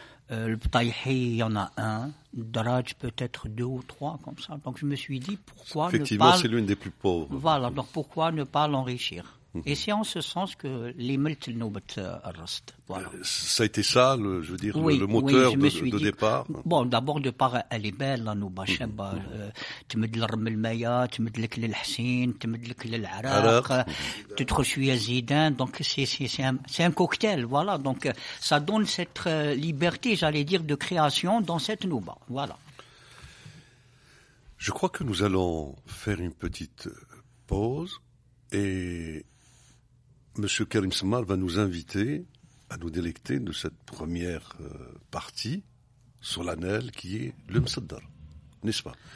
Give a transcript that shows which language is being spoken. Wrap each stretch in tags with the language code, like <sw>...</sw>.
<fr>Le Btaïhi, il y en a 1. Daraj, peut-être 2 ou 3, comme ça. Donc je me suis dit, pourquoi effectivement, c'est l'une des plus pauvres. Voilà, donc pourquoi ne pas l'enrichir? Et c'est en ce sens que les Melt Noubat Rast. Voilà. Ça a été ça, le moteur de départ. Bon, d'abord, de part, elle est belle, la Nouba Cheba.</fr> <ar>تمد للرم المايا, تمد لك للحسين, تمد لك للعراق, تدخل شوية زيدان.</ar> <fr>Donc c'est un cocktail, voilà. Donc ça donne cette liberté, j'allais dire, de création dans cette Nouba. Voilà. Je crois que nous allons faire une petite pause et Monsieur Karim Semmar va nous inviter à nous délecter de cette première partie solennelle qui est le Msaddar, n'est-ce pas?</fr>